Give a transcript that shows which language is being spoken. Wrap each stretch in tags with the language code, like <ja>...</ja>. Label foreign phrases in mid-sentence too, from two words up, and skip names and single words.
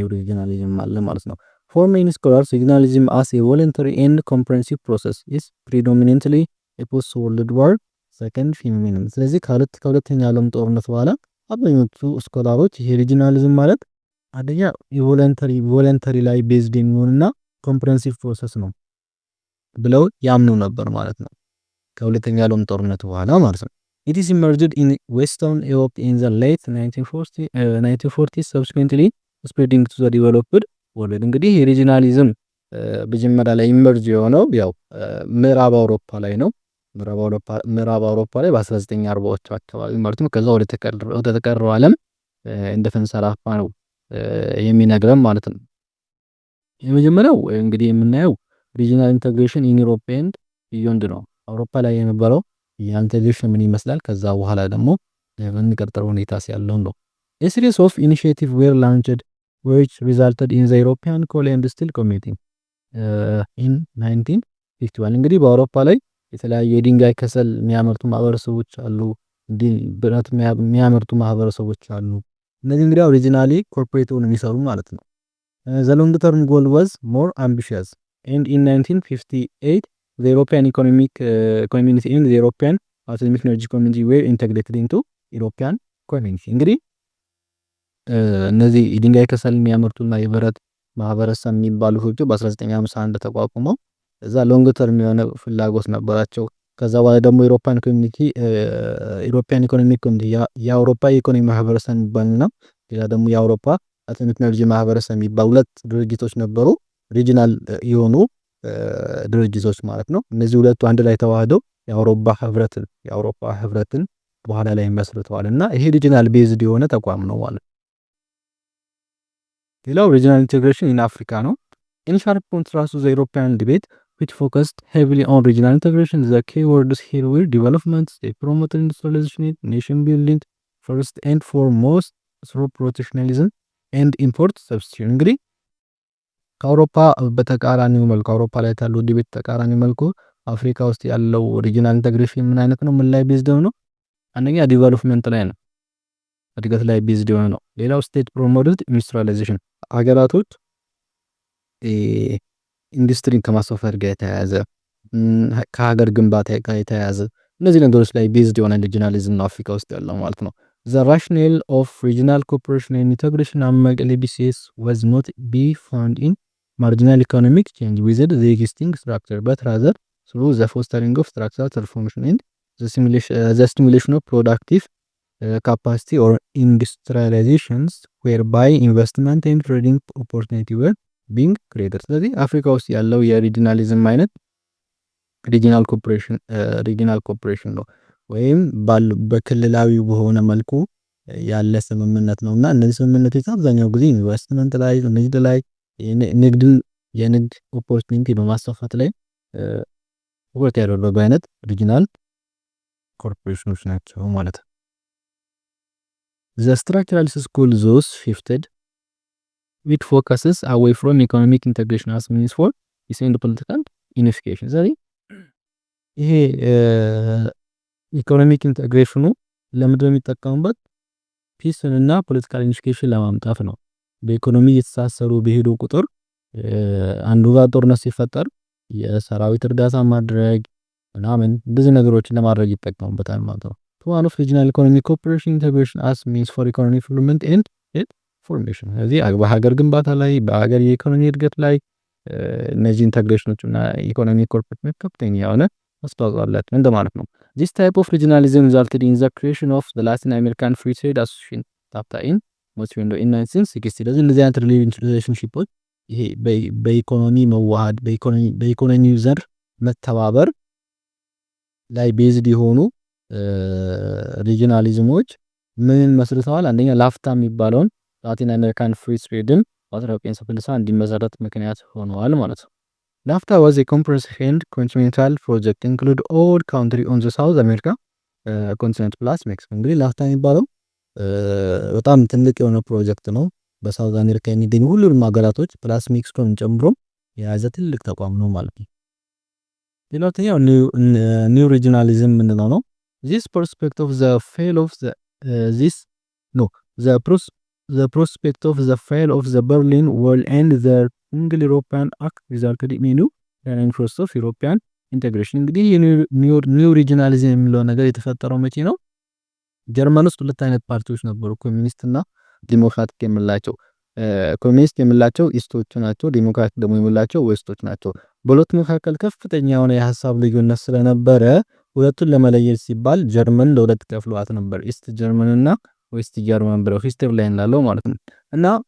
<am>ሪጂናሊዝም አለ ማለት ነው።</am> <en>For many scholars regionalism as a voluntary and comprehensive process is predominantly a post World War second feminism።</en> <am>ስለዚህ ከሁለተኛ ዓለም ጦርነት በኋላ አብዛኞቹ ስኮላሮች ይሄ ሪጂናሊዝም ማለት አንደኛ ቮለንተሪ ላይ ቤዝድ የሚሆንና</am> <en>comprehensive process</en> <am>ነው ብለው ያምኑ ነበር ማለት ነው። ከሁለተኛ ዓለም ጦርነት በኋላ ማለት ነው።</am> <en>It is emerged in Western Europe in the late 1940s, subsequently spreading to the developed world።</en> <am>እንግዲህ የሪጂናሊዝም መጀመሪያ ላይ ኢመርጅ የሆነው ያው ምዕራብ አውሮፓ ላይ ነው። ምዕራብ አውሮፓ ላይ በ1940ዎቹ አካባቢ ማለት ነው። ከዛ ወደ ተቀረው ዓለም እንደተንሰራፋ ነው የሚነግረን ማለት ነው። የመጀመሪያው እንግዲህ የምናየው</am> <en>regional integration in Europe and beyond</en> <am>ነው። አውሮፓ ላይ የነበረው ኢንተግሬሽን ምን ይመስላል፣ ከዛ በኋላ ደግሞ በሚቀጥለው ሁኔታ ሲያለው ነው።</am> <en>A series of initiatives were launched which resulted in the European Coal and Steel Committee in 1951።</en> <am>እንግዲህ በአውሮፓ ላይ የተለያዩ የድንጋይ ከሰል የሚያመርቱ ማህበረሰቦች አሉ፣ ብረት የሚያመርቱ ማህበረሰቦች አሉ። እነዚህ እንግዲህ</am> <en>originally corporate</en> <am>ሆነው የሚሰሩ ማለት ነው።</am> <en>The long term goal was more ambitious and in 1958 the European Economic Community and the European Atomic Energy Community were integrated into European Community። እንግዲህ</en> <am>እነዚህ የድንጋይ ከሰል የሚያመርቱና የብረት ማህበረሰብ የሚባሉ ህጎች በ1951 ተቋቁመው እዛ</am> <en>long term</en> <am>የሆነ ፍላጎት ነበራቸው። ከዛ በኋላ ደግሞ</am> <en>European Economic Committee</en> <am>የአውሮፓ የኢኮኖሚ ማህበረሰብ የሚባልና ሌላ ደግሞ የአውሮፓ</am> <en>atomic energy</en> <am>ማህበረሰብ የሚባሉ ሁለት ድርጅቶች ነበሩ። ሪጂናል የሆኑ ድርጅቶች ማለት ነው። እነዚህ ሁለቱ አንድ ላይ ተዋህደው የአውሮፓ ህብረትን በኋላ ላይ መስርተዋል እና ይሄ</am> <en>regional based</en> <am>የሆነ ተቋም ነው ማለት ነው።</am> <en>ሌላው regional integration in Africa ነው። in sharp contrast to the European debate which focused heavily on regional integration, the key words here were development, they promoted industrialization, nation building, first and foremost through protectionism and import substitution።</en> <am>እንግዲህ ከአውሮፓ በተቃራኒው መልኩ አውሮፓ ላይ ያለው ዲቤት ተቃራኒ መልኩ አፍሪካ ውስጥ ያለው ሪጂናል ኢንቴግሬሽን ምን አይነት ነው? ምን ላይ ቤዝድ ነው? አንደኛ ዲቨሎፕመንት ላይ ነው፣ እድገት ላይ ቤዝድ የሆነ ነው። ሌላው</am> <en>state promoted industrialization፣</en> <am>አገራቶች ኢንዱስትሪን ከማስፋፋት ጋር የተያያዘ ከሀገር ግንባታ ጋር የተያያዘ እነዚህ ነገሮች ላይ ቤዝድ የሆነ ሪጂናሊዝም ነው አፍሪካ ውስጥ ያለው ማለት ነው። The</am> <en>rationale of regional cooperation and integration among LBCs was not be found in marginal economic change within the existing structure, but rather through the fostering of structural transformation and the stimulation of productive capacity or industrializations whereby investment and trading opportunity were being created።</en> <am>ስለዚህ አፍሪካ ውስጥ ያለው የሪጂናሊዝም አይነት</am> <en>regional cooperation</en> <am>ነው ወይም በክልላዊ በሆነ መልኩ ያለ ስምምነት ነው እና እነዚህ ስምምነቶች አብዛኛው ጊዜ ኢንቨስትመንት ላይ፣ ንግድ ላይ፣ የንግድ ኦፖርቹኒቲ በማስፋፋት ላይ ትኩረት ያደረጉ አይነት</am> <en>regional corporations</en> <am>ናቸው ማለት ነው።</am> <en>The structuralist school thus shifted which focuses away from economic integration as means for peace and political unification።</en> <am>ስለዚህ ይሄ</am> <en>economic integration</en> <am>ለምንድን ነው የሚጠቀሙበት? ፒስን እና</am> <en>political unification</en> <am>ለማምጣት ነው። በኢኮኖሚ እየተሳሰሩ በሄዱ ቁጥር አንዱ ጋር ጦርነት ሲፈጠር የሰራዊት እርዳታ ማድረግ ምናምን እንደዚህ ነገሮችን ለማድረግ ይጠቀሙበታል ማለት ነው።</am> <en>one of regional economic cooperation integration as means for economic development and formation።</en> <am>ስለዚህ በሀገር ግንባታ ላይ በሀገር የኢኮኖሚ እድገት ላይ እነዚህ ኢንተግሬሽኖች እና</am> <en>economy corporate</en> <am>ከፍተኛ የሆነ አስተዋጽኦ አላቸው እንደማለት ነው።</am> <en>This type of regionalism resulted in the creation of the Latin American Free Trade Association (NAFTA) in 1960።</en> <am>ስለዚህ እነዚህ አይነት ሪሌሽንሺፖች ይሄ በኢኮኖሚ መዋሃድ በኢኮኖሚ ዘር መተባበር ላይ ቤዝድ የሆኑ ሪጂናሊዝሞች ምን መስርተዋል? አንደኛ ላፍታ የሚባለውን ላቲን አሜሪካን ፍሪ ትሬድን በ1960 እንዲመሰረት ምክንያት ሆነዋል ማለት ነው።</am> <en>NAFTA was a comprehensive and continental project include all country on the South America continent plus Mexico።</en> <am>እንግዲህ ላፍታ የሚባለው በጣም ትልቅ የሆነ ፕሮጀክት ነው። በሳውዝ አሜሪካ የሚገኙ ሁሉንም ሀገራቶች ፕላስ ሜክሲኮን ጨምሮ የያዘ ትልቅ ተቋም ነው ማለት ነው። ሌላኛው</am> <en>new regionalism</en> <am>የምንለው ነው።</am> <en>This prospect of the fall of the prospect of the fall of the Berlin Wall and the single European Act resulted in a new process of European integration።</en> <am>እንግዲህ ኒው ሪጂናሊዝም የሚለው ነገር የተፈጠረው መቼ ነው? ጀርመን ውስጥ ሁለት አይነት ፓርቲዎች ነበሩ፣ ኮሚኒስት እና ዲሞክራቲክ የምላቸው። ኮሚኒስት የምላቸው ኢስቶች ናቸው፣ ዲሞክራቲክ ደግሞ የምላቸው ዌስቶች ናቸው። በሁለቱ መካከል ከፍተኛ የሆነ የሀሳብ ልዩነት ስለነበረ ሁለቱን ለመለየት ሲባል ጀርመን ለሁለት ከፍሏት ነበር፣ ኢስት ጀርመን እና ዌስት ጀርመን ብለው ሂስትሪ ላይ እንዳለው ማለት ነው። እና</am>